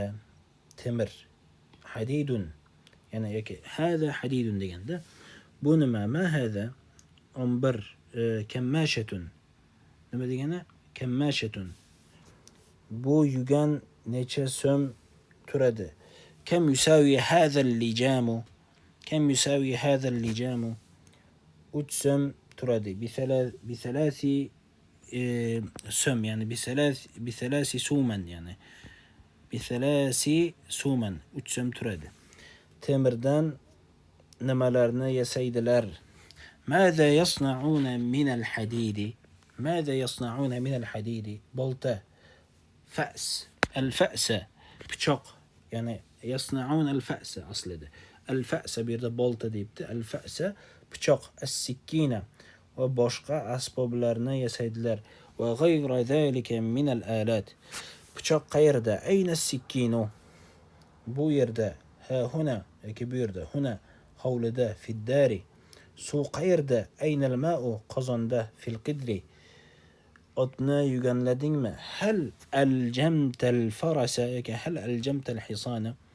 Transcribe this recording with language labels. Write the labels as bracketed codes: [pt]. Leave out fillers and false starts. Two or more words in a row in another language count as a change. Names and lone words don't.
[uz] Temir. Hadidun. Ya'ni yoki [ar] هذا حديد [uz] deganda bu nima? [ar] ما هذا؟ 11 كماشة. [uz] Nima degani? Kammashatun. Bu yugan necha so'm turadi? [ar] كم يساوي هذا اللجام؟ كم يساوي هذا اللجام? [uz] 3 so'm turadi. [ar] بثلاث سوم، يعني بثلاث سوما، يعني بثلاث سوما [uz] 3 so'm turadi. Temirdan nimalarni yasaydilar? [ar] ماذا يصنعون من الحديد? ماذا يصنعون من الحديد? [uz] Bolta. [ar] فأس. الفأس. [uz] Pichoq. Ya'ni [ar] يصنعون الفأس [uz] aslida. Al-fa'sa bu yerda bolta deyapti. Al-fa'sa pichoq. As-sikkina va boshqa asboblarni yasaydilar. [ar] وغير ذلك من الآلات. [uz] Pichoq qayerda? [ar] أين السكين? [uz] Bu yerda. [ar] ها هنا [uz] yoki bu yerda. [ar] Huna hovlida. Fiddari. [uz] Suv qayerda? [ar] أين الماء? Qozonda. في القدر. [uz] Otni yuganladingmi? [ar] هل ألجمت الفرس yoki هل ألجمت الحصان?